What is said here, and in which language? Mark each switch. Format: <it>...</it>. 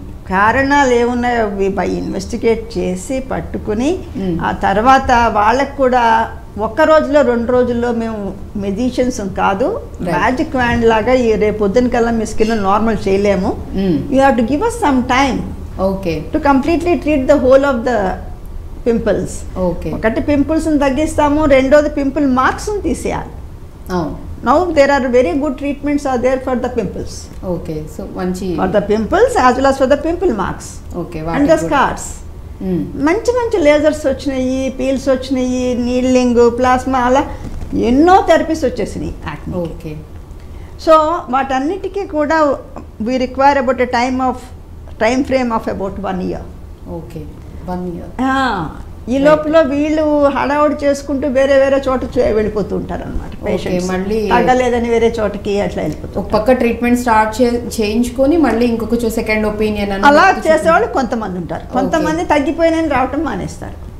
<te>కారణాలు ఏమున్నాయో అవి బై ఇన్వెస్టిగేట్ చేసి పట్టుకుని ఆ తర్వాత వాళ్ళకు కూడా ఒక్క రోజులో 2 రోజుల్లో మేము మెజిషియన్స్ కాదు, మ్యాజిక్ వ్యాండ్ లాగా ఈ రేపు పొద్దున కల్లా మీ స్కిన్ నార్మల్ చేయలేము.</te> <en>You have to give us some time to completely treat the whole of the pimples.</en> <te>ఒకటి పింపుల్స్ తగ్గిస్తాము, రెండోది పింపుల్ మార్క్స్ తీసేయాలి.</te> <en>Now there are very good treatments are there for the pimples. Okay, so for the pimples as well as for the pimple marks. Okay, and the scars.</en> <te>మంచి lasers వచ్చినాయి, peels వచ్చినాయి, needling, plasma, అలా ఎన్నో therapies వచ్చేసినాయి. Okay. So వాటన్నిటికీ కూడా</te> <en>we require about a time frame of about 1 year. Okay. 1 year.</en> <te>ఈ లోపల వీళ్ళు హడావుడి చేసుకుంటూ వేరే చోట వెళ్ళిపోతూ ఉంటారు అనమాట. పేషెంట్స్ మళ్ళీ తగ్గలేదని వేరే చోటకి అట్లా వెళ్ళిపోతారు. ఒక పక్క ట్రీట్మెంట్ స్టార్ట్ చేయించుకొని మళ్ళీ ఇంకొక సెకండ్ ఒపీనియన్ అలా చేసేవాళ్ళు కొంతమంది ఉంటారు, కొంతమంది తగ్గిపోయినని రావటం మానేస్తారు.</te>